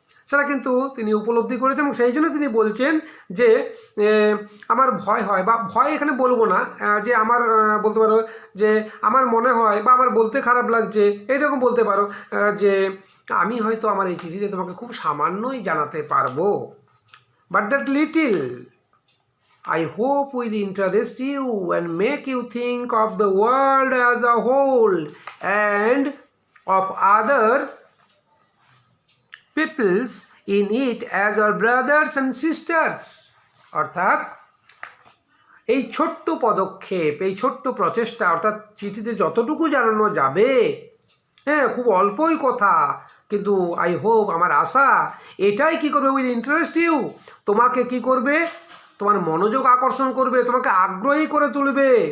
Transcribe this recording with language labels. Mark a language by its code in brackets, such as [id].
[bn] সেটা কিন্তু তিনি উপলব্ধি করেছেন এবং সেই জন্য তিনি বলছেন যে আমার ভয় হয়, বা ভয় এখানে বলবো না, যে আমার বলতে পারো যে আমার মনে হয় বা আমার বলতে খারাপ লাগছে, এইরকম বলতে পারো যে আমি হয়তো আমার এই চিঠিতে তোমাকে খুব সামান্যই জানাতে পারবো। [en] But that little I hope will interest you and make you think of the world as a whole and of other peoples in it as our brothers and sisters। [bn] অর্থাৎ এই ছোট্ট পদক্ষেপ, এই ছোট্ট প্রচেষ্টা, অর্থাৎ চিঠিতে যতটুকু জানানো যাবে, হ্যাঁ খুব অল্পই কথা, কিন্তু [en] I hope, [bn] আমার আশা এটাই কি করবে, [en] will interest you, [bn] তোমাকে কি করবে, তোমার মনোযোগ আকর্ষণ করবে, তোমাকে আগ্রহী করে তুলবে।